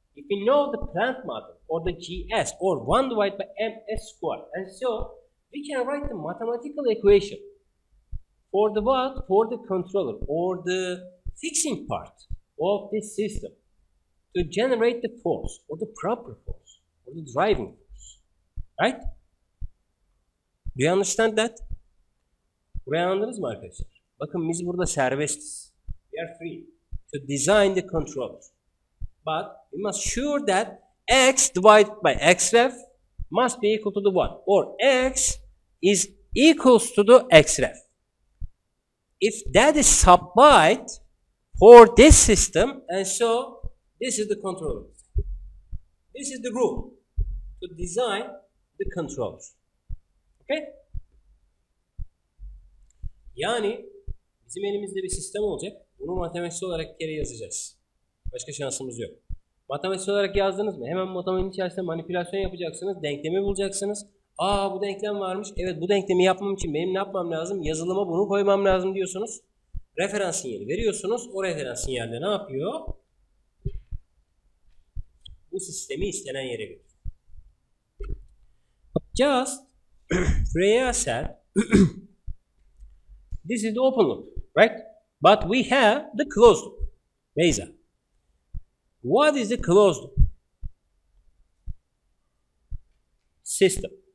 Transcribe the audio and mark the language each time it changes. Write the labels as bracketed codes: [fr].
[en] If we know the Planck model or the GS or 1 divided by ms squared, and so we can write the mathematical equation for the what? For the controller or the fixing part of this system to generate the force or the proper force or the driving force. Right? Do you understand that? [tr] Burayı anladınız mı arkadaşlar? Bakın biz burada serbestiz. [en] We are free to design the controller. But we must sure that x divided by xref must be equal to the 1. Or x is equals to the xref. If that is supplied for this system, and so this is the controller. This is the rule to design the controller. Okay? [tr] Yani bizim elimizde bir sistem olacak. Bunu matematiksel olarak bir kere yazacağız. Başka şansımız yok. Matematiksel olarak yazdınız mı? Hemen matematiğin içerisinde manipülasyon yapacaksınız. Denklemi bulacaksınız. Aa, bu denklem varmış. Evet, bu denklemi yapmam için benim ne yapmam lazım? Yazılıma bunu koymam lazım diyorsunuz. Referans sinyali veriyorsunuz. O referans sinyalde ne yapıyor? Bu sistemi istenen yere götürüyor. [en] Just Freya said this is the open loop, right? But we have the closed loop. Beyza, what is the closed loop system?